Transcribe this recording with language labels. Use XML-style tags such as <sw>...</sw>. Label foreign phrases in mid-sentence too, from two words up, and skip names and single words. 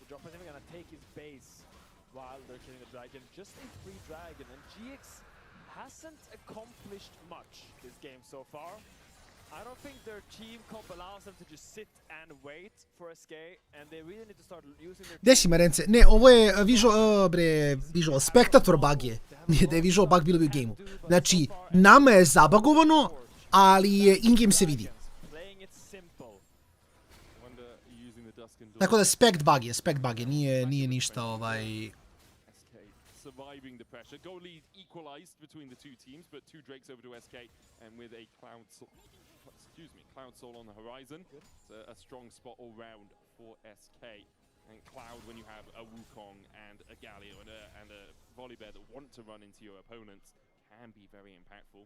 <en>The Joppa is even going to take his base while they're killing the dragon. Just a free dragon, and GX hasn't accomplished much this game so far. I don't think their team comp allows them to just sit and wait for SK, and they really need to start using their...</en> <sr>Gde si, Marence? Ne, ovo je visual,</sr> <en>spectator bug</en> <sr>je. Nije da je</sr> <en>visual bug</en> <sr>bilo bi u gameu. Znači, nama je zabagovano, ali je in-game se vidi. Tako da</sr> <en>spect bug</en> <sr>je, nije ništa</sr> <en>surviving the pressure. Goal lead equalized between the two teams, but two Drakes over to SK, and with a Cloud Soul on the horizon. It's a strong spot all round for SK. And Cloud, when you have a Wukong and a Galio and a Volibear that want to run into your opponents, can be very impactful.</en>